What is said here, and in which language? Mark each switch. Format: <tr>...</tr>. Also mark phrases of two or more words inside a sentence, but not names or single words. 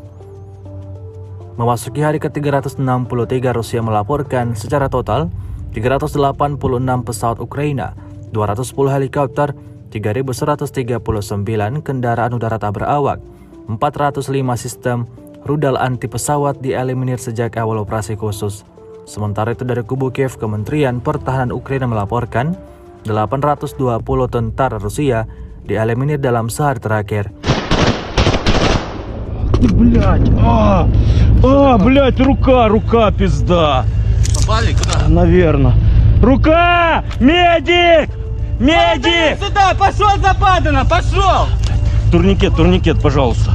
<id>Memasuki hari ke-363, Rusia melaporkan secara total 386 pesawat Ukraina, 210 helikopter, 3.139 kendaraan udara tak berawak, 405 sistem rudal anti pesawat dieliminir sejak awal operasi khusus. Sementara itu dari kubu Kiev, Kementerian Pertahanan Ukraina melaporkan 820 tentara Rusia dieliminir dalam sehari terakhir.</id> <ru>Блять, рука, пизда. Попали куда? Наверное. Рука! Медик! Медик! Сюда, пошел западано, пошел! Турникет, пожалуйста.</ru>